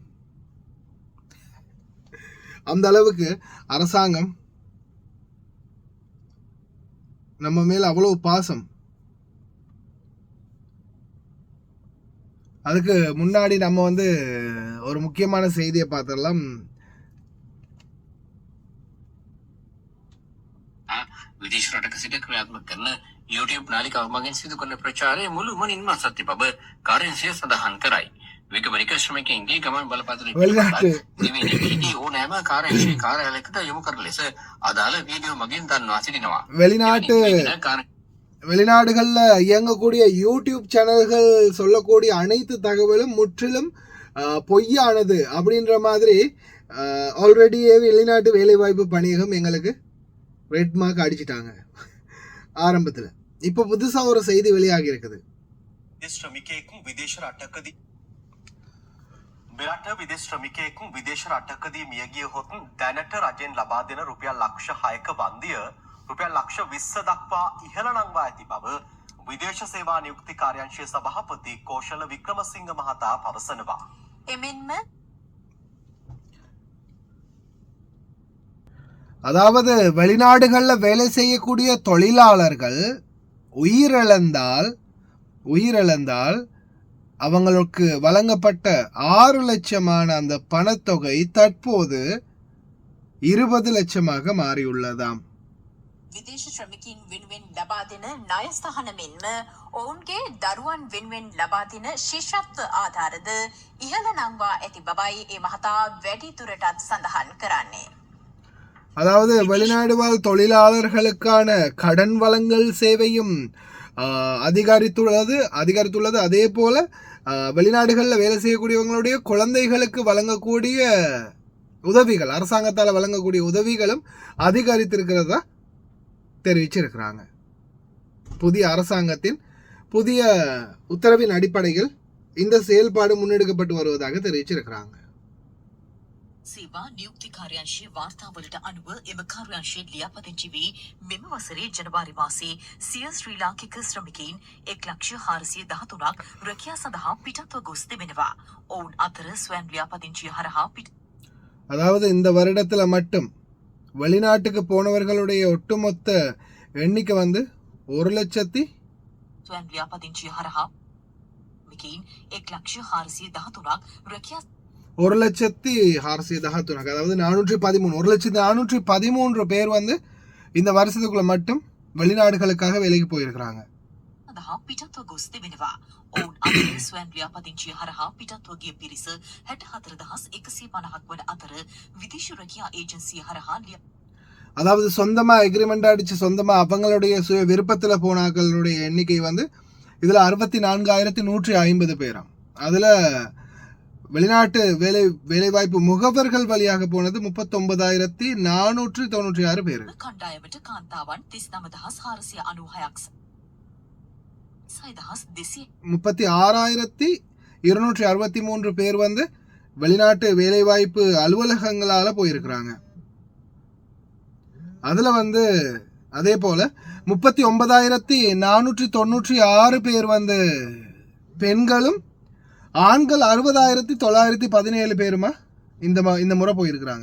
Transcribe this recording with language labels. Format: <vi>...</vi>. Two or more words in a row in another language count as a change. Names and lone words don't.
<ta>அந்த அளவுக்கு அரசாங்கம் நம்ம மேல அவ்வளவு பாசம். அதுக்கு முன்னாடி நம்ம ஒரு முக்கியமான செய்தியை பார்த்துடலாம்.</ta> <si>විදේශ රටක සිට ක්‍රියාත්මක කරන YouTube නාලිකාව මගින් සිදු කරන ප්‍රචාරය මුළුමනින්ම අසත්‍ය බව කාර්යාංශය සඳහන් කරයි. විකමනික ශ්‍රමිකයින්ගේ ගමන් බලපත්‍රය දෙවෙනි ඕනෑම කාර්යාංශයේ කාර්යාලයකට යොමු කරන ලෙස අදාළ වීඩියෝ මගින් දන්වා සිටිනවා.</si> <ta>வெளிநாடுகள்ல இயங்கக்கூடிய யூடியூப் சேனல்கள் சொல்லக்கூடிய அனைத்து தகவலும் முற்றிலும் பொய்யானது அப்படின்ற மாதிரி ஆல்ரெடியே வெளிநாட்டு வேலைவாய்ப்பு பணியகம் எங்களுக்கு</ta> <en>red mark</en> <ta>அடிச்சிட்டாங்க ஆரம்பத்தில். இப்போ புதுசாக ஒரு செய்தி வெளியாகி இருக்குது.</ta> <si>මෙරට විදේශ ශ්‍රමිකයෙකු විදේශ රටකදී මිය ගියහොත් දැනට රජෙන් ලබා දෙන රුපියල් ලක්ෂ 6ක බන්දිය රුපියල් ලක්ෂ 20 දක්වා ඉහළ නංවා ඇති බව විදේශ සේවා නියුක්ති කාර්යාංශයේ සභාපති කෝෂල වික්‍රමසිංහ මහතා පවසනවා. එමෙන්ම</si> <ta>அதாவது வெளிநாடுகளில் வேலை செய்யக்கூடிய தொழிலாளர்கள் உயிரிழந்தால் அவங்களுக்கு வழங்கப்பட்ட 6 லட்சமான அந்த பணத்தொகை தற்போது 20 லட்சமாக மாறியுள்ளதாம்.</ta> <si>විදේශ ශ්‍රමිකින් වෙනුවෙන් ලබා දෙන ණය සහන මෙන්ම ඔවුන්ගේ දරුවන් වෙනුවෙන් ලබා දෙන ශිෂ්‍යත්ව ආධාරද ඉහළ නංවා ඇති බවයි ඒ මහතා වැඩිදුරටත් සඳහන් කරන්නේ.</si> <ta>அதாவது வெளிநாடு வாழ் தொழிலாளர்களுக்கான கடன் வழங்கல் சேவையும் அதிகரித்துள்ளது. அதே போல வெளிநாடுகளில் வேலை செய்யக்கூடியவங்களுடைய குழந்தைகளுக்கு வழங்கக்கூடிய உதவிகள், அரசாங்கத்தால் வழங்கக்கூடிய உதவிகளும் அதிகரித்திருக்கிறதா தெரிவிச்சிருக்கிறாங்க. புதிய அரசாங்கத்தின் புதிய உத்தரவின் அடிப்படையில் இந்த செயல்பாடு முன்னெடுக்கப்பட்டு வருவதாக தெரிவிச்சிருக்கிறாங்க.</ta> <si>සේවා නියුක්ති කාර්යාංශයේ වාර්තාවලට අනුව එම කාර්යාංශයේ ලියාපදිංචි වී මෙම වසරේ ජනවාරි මාසයේ සිය ශ්‍රී ලාංකික ශ්‍රමිකයින් 1,413ක් රැකියා සඳහා පිටත්ව ගොස් තිබෙනවා. ඔවුන් අතර ස්වයං ලියාපදිංචිය හරහා</si> <ta>அதாவது இந்த வருடத்தில் மட்டும் வெளிநாட்டுக்கு போனவர்களுடைய ஒட்டுமொத்த எண்ணிக்கை 1,00,000</ta> <si>ස්වයං ලියාපදිංචිය හරහා මිකයින් 1,413ක් රැකියා 1,413,</si> <ta>அதாவது 1,413 பேர் இந்த வருஷத்துக்குள்ள மட்டும் வெளிநாடுகளுக்காக வேலைக்கு போயிருக்கிறாங்க.</ta> <si>පිටත්ව ගොස් තිබෙනවා. ඔවුන් අතර ස්වයං ලියාපදිංචිය හරහා පිටත්ව ගිය පිරිස 64,150ක් වන අතර විදේශ රැකියා ඒජන්සිය හරහා</si> <ta>அதாவது சொந்தமா எக்ரிமெண்ட் அடிச்சு சொந்தமா அவங்களுடைய சுய விருப்பத்தில் போனாக்களுடைய எண்ணிக்கை இதுல 64,150 பேராம். அதுல வெளிநாட்டு வேலைவாய்ப்பு முகவர்கள் வழியாக போனது 39,496 பேர்.</ta> <si>කණ්ඩායමට කාන්තාවන් 39,496ක්</si> <ta>36,263 பேர் வெளிநாட்டு வேலைவாய்ப்பு அலுவலகங்களால போயிருக்கிறாங்க. அதுல அதே போல 39,496 பேர் பெண்களும், ஆண்கள் 60,917 பேருமா இந்த முறை போயிருக்கிறாங்க.</ta>